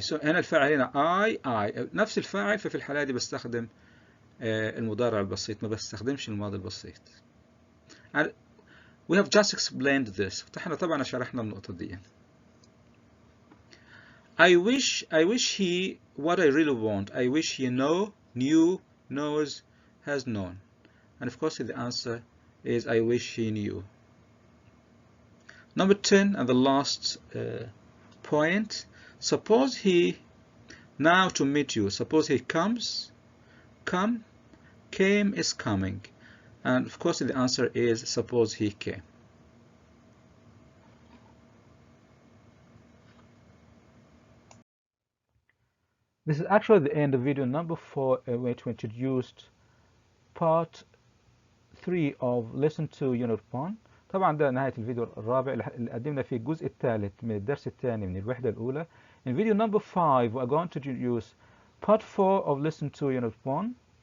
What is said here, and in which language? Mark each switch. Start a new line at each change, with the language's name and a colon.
Arabic: so هنا الفاعل هنا I نفس الفاعل، ففي الحالة دي بستخدم المضارع البسيط، ما بستخدمش الماضي البسيط.
English: And we have just explained this.
Arabic: احنا طبعا شرحنا النقطة دي.
English: I wish he what I really want. I wish he knew, knows, has known. And of course the answer is I wish he knew. Number 10 and the last point. Suppose he now to meet you. Suppose he comes, come, came is coming. And of course the answer is suppose he came. This is actually the end of video number 4, which we introduced part 3 of lesson 2 unit 1.
Arabic: طبعا ده نهاية الفيديو الرابع اللي قدمنا فيه الجزء الثالث من الدرس الثاني من الوحدة الأولى.
English: In video number 5 we are going to introduce part 4 of lesson 2 unit 1.